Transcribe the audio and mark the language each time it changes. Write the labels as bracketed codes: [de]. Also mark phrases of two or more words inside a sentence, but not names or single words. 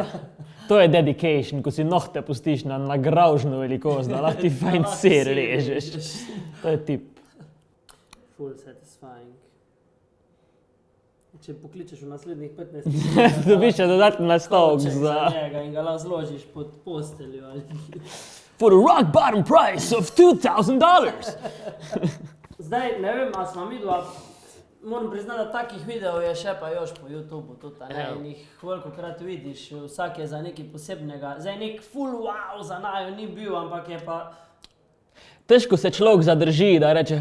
[sl] To je dedication, ko si nohte pustiš na gravžno velikost, da lahko ti fajn ser režeš. To je tip. [en] Full satisfying. [sl] Če pokličeš v naslednjih 15 minut, Dobiš še dodatni nastavek za za... njega in ga lahko zložiš pod posteljo. Ali... [en] For a rock bottom price of $2,000. [sl] Zdaj, ne vem, a smo midva, moram priznati, da takih videov je še pa još po YouTubeu tudi, a ne, Ja. in jih velikokrat vidiš, vsak je za nekaj posebnega. Zdaj, nek full wow za naju ni bil, ampak je pa... Težko se človek zadrži, da reče...